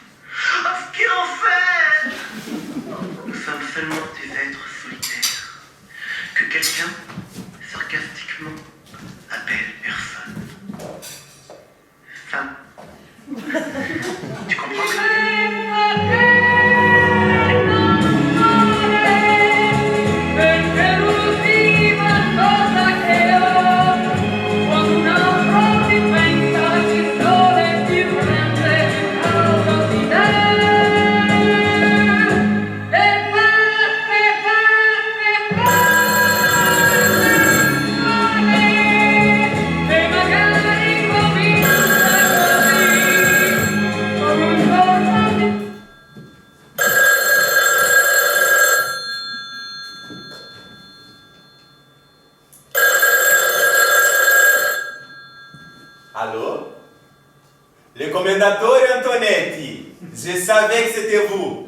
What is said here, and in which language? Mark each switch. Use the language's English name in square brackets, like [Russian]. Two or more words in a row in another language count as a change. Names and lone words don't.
[French] Ah, ce qu'il en fait! Nous sommes seulement des êtres solitaires que quelqu'un, sarcastiquement, appelle personne. Femme. Tu comprends ce que je veux dire? [Italian] Perché l'ultima cosa che ho, quando un altro ti pensa che sole più grande altro di te. E magari comincia così, con un giorno di... [French] Allô? Le commendatore Antonetti, je savais que c'était vous.